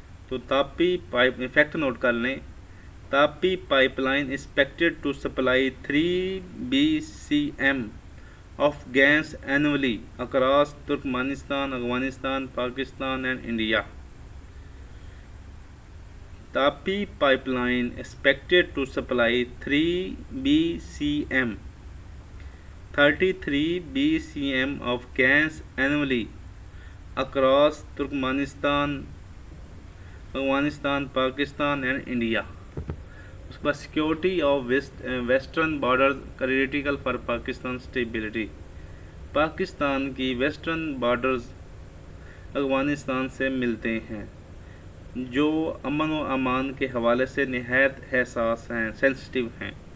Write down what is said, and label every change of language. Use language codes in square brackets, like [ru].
[hi] तो Tapi pipe effect note कर लें, [en] TAPI pipeline expected to supply 3 BCM of gas annually across Turkmenistan, Afghanistan, Pakistan and India. TAPI pipeline expected to supply 3 BCM 33 BCM of gas annually across Turkmenistan, Afghanistan, Pakistan and India. [hi] उसके बाद [en] Security of western border critical for Pakistan stability. [hi] Pakistan की western borders Afghanistan से मिलते हैं, जो अमन व अमान के हवाले से निहायत हसास हैं, सेंसिटिव हैं।